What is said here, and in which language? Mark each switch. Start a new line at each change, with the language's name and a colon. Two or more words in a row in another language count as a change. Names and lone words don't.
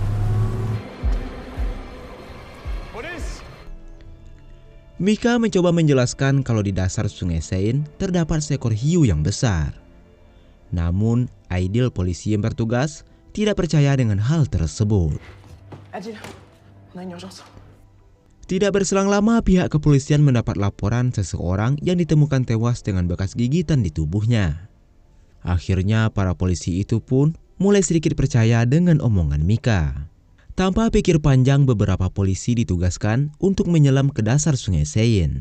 Indonesian: Mika mencoba menjelaskan kalau di dasar Sungai Seine terdapat seekor hiu yang besar. Namun, Aidil, polisi yang bertugas, tidak percaya dengan hal tersebut.
French: Adil, on a une urgence.
Indonesian: Tidak berselang lama, pihak kepolisian mendapat laporan seseorang yang ditemukan tewas dengan bekas gigitan di tubuhnya. Akhirnya para polisi itu pun mulai sedikit percaya dengan omongan Mika. Tanpa pikir panjang, beberapa polisi ditugaskan untuk menyelam ke dasar Sungai Seine.